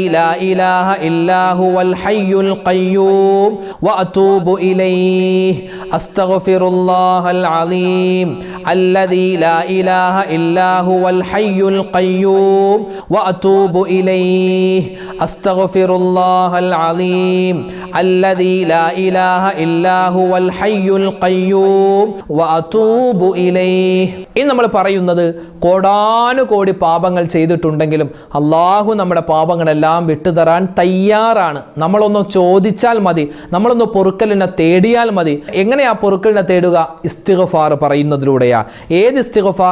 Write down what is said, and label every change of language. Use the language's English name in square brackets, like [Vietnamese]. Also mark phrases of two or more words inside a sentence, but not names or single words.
[Arabic] لا إله إلا هو الحي القيوم وأتوب إليه أستغفر الله العظيم الذي لا إله إلا هو الحي القيوم وأتوب إليه أستغفر الله العظيم الذي لا إله إلا هو الحي القيوم وأتوب إليه [Malayalam] ഇന്ന് നമ്മൾ പറയുന്നത് കോടാനുകോടി പാപങ്ങൾ ചെയ്തിട്ടുണ്ടെങ്കിലും അള്ളാഹു നമ്മുടെ പാപങ്ങളെല്ലാം വിട്ടുതരാൻ തയ്യാറാണ്. നമ്മളൊന്ന് ചോദിച്ചാൽ മതി, നമ്മളൊന്ന് പൊറുക്കലിനെ തേടിയാൽ മതി. എങ്ങനെയാ പൊറുക്കലിനെ തേടുക? ഇസ്തിഗ്ഫാർ പറയുന്നതിലൂടെയാ. ഏത് ഇസ്തിഗ്ഫാർ?